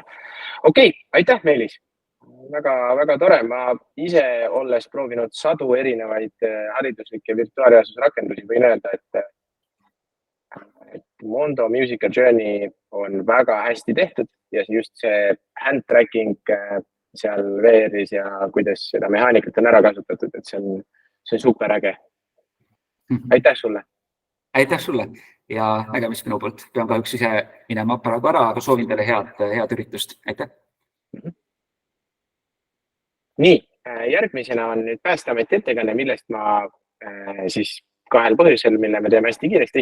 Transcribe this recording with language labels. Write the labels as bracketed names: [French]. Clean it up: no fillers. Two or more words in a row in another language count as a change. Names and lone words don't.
[Estonian] Okei, aitäh, Meelis! Väga tore. Ma ise olles proovinud sadu erinevaid hariduslikke virtuaalreaalsusrakendusi, võin öelda, et Mondo Musical Journey on väga hästi tehtud ja just see [English] hand tracking [Estonian] seal VR-is ja kuidas seda mehaanikat on ära kasutatud, et see on super äge. Aitäh sulle! Aitäh sulle ja nägemist minu poolt. Pean kahjuks ise minema praegu ära, aga soovin teile head üritust. Aitäh! Nii, järgmisena on nüüd Päästeameti ettekanne, millest ma siis 2 põhjusel, mille me teeme hästi kiiresti.